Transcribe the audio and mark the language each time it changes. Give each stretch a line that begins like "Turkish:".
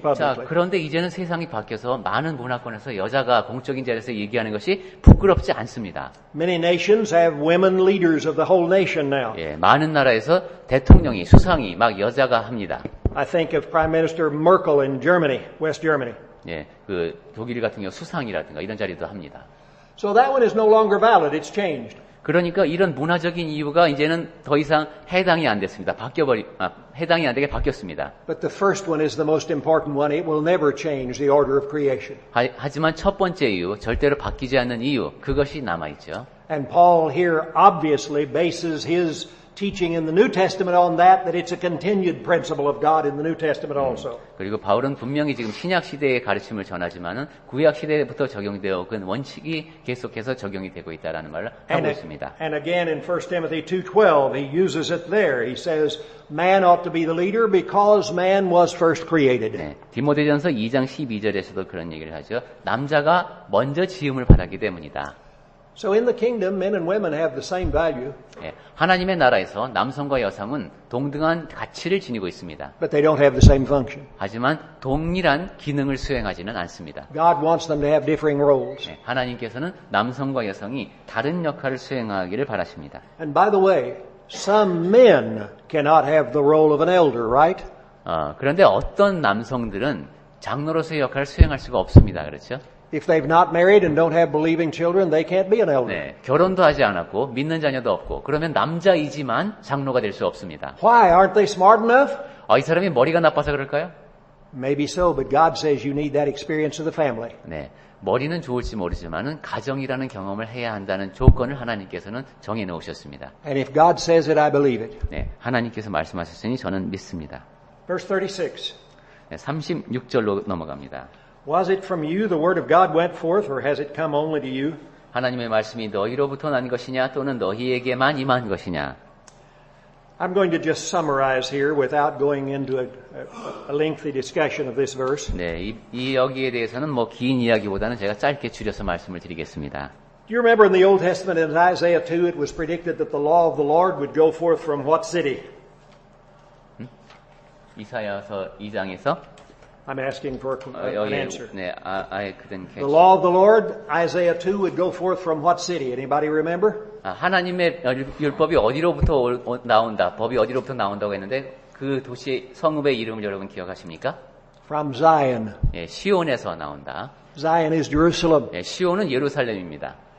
Korean: 자,
English: publicly.
Korean: 그런데 이제는 세상이 바뀌어서 많은 문화권에서 여자가 공적인 자리에서 얘기하는 것이 부끄럽지 않습니다.
English: Many nations have women leaders of the whole nation now.
Korean: 예, 많은 나라에서 대통령이, 수상이 막 여자가 합니다.
English: I think of Prime Minister Merkel in Germany, West Germany.
Korean: 예, 그 독일 같은 경우 수상이라든가 이런 자리도 합니다.
English: So that one is no longer valid. It's changed.
Korean: 그러니까 이런 문화적인 이유가 이제는 더 이상 해당이 안 됐습니다. 해당이 안 되게 바뀌었습니다.
English: But the first one is the most important one. It will never change the order of creation.
Korean: 하지만 첫 번째 이유, 절대로 바뀌지 않는 이유, 그것이 남아있죠.
English: And Paul here obviously bases his teaching in the New Testament on that it's a continued principle of God in the New Testament also.
Korean: 그리고 바울은 분명히 지금 신약 시대의 가르침을 전하지만은 구약 시대부터 적용되어 그 원칙이 계속해서 적용이 되고 있다라는 말을 하고 있습니다.
English: And again in 1 Timothy 2:12 he uses it there. He says man ought to be the leader because man was first created.
Korean: 네, 디모데전서 2장 12절에서도 그런 얘기를 하죠. 남자가 먼저 지음을 받았기 때문이다.
English: So in the kingdom, men and women have the same value.
Korean: 예, 하나님의 나라에서 남성과 여성은 동등한 가치를 지니고 있습니다.
English: But they don't have the same function.
Korean: 하지만 동일한 기능을 수행하지는 않습니다.
English: God wants them to have differing roles.
Korean: 예, 하나님께서는 남성과 여성이 다른 역할을 수행하기를 바라십니다.
English: And by the way, some men cannot have the role of an elder, right?
Korean: 그런데 어떤 남성들은 장로로서의 역할을 수행할 수가 없습니다. 그렇죠?
English: If they've not married and don't have believing children, they can't be an elder.
Korean: 네, 결혼도 하지 않았고 믿는 자녀도 없고 그러면 남자이지만 장로가 될 수 없습니다.
English: Why? Aren't they smart enough?
Korean: 이 사람이 머리가 나빠서 그럴까요?
English: Maybe so, but God says you need that experience of the family.
Korean: 네, 머리는 좋을지 모르지만은 가정이라는 경험을 해야 한다는 조건을 하나님께서는 정해 놓으셨습니다.
English: And if God says it, I believe it.
Korean: 네, 하나님께서 말씀하셨으니 저는 믿습니다.
English: Verse 36.
Korean: 네, 36절로 넘어갑니다.
English: Was it from you the word of God went forth, or has it come only to you?
Korean: 하나님의 말씀이 너희로부터 난 것이냐 또는 너희에게만 임한 것이냐?
English: I'm going to just summarize here without going into a lengthy discussion of this verse.
Korean: 네, 이 여기에 대해서는 뭐 긴 이야기보다는 제가 짧게 줄여서 말씀을 드리겠습니다.
English: Do you remember in the Old Testament in Isaiah 2 it was predicted that the law of the Lord would go forth from what city?
Korean: 이사야서 2장에서
English: I'm asking for an answer. 네, I couldn't catch. The law of the Lord, Isaiah 2 would go forth from what city? Anybody remember?
Korean: 하나님의 율법이 어디로부터 나온다, 법이 어디로부터 나온다고 했는데 그 도시 성읍의 이름을 여러분 기억하십니까?
English: From Zion.
Korean: 예, 시온에서 나온다.
English: Zion is Jerusalem.
Korean: 예, 시온은 예루살렘입니다.